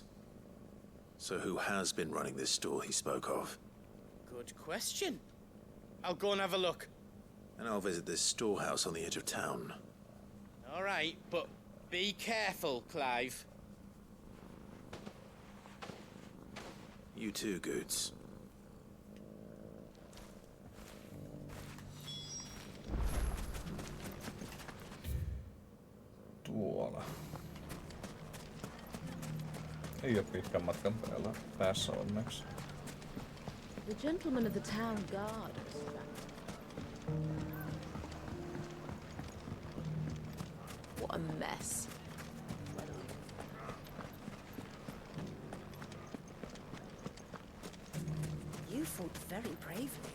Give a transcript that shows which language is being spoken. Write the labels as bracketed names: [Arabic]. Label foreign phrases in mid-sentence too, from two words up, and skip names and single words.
[English] So who has been running this stall he spoke of? Good question. I'll go and have a look. And I'll visit this storehouse on the edge of town. All right, but be careful, Clive. You too, Goods. [Finnish] Tuolla. Ei oo pitkän matkan päässä onneksi. [English] The gentleman of the town guard is back. What a mess. You fought very bravely.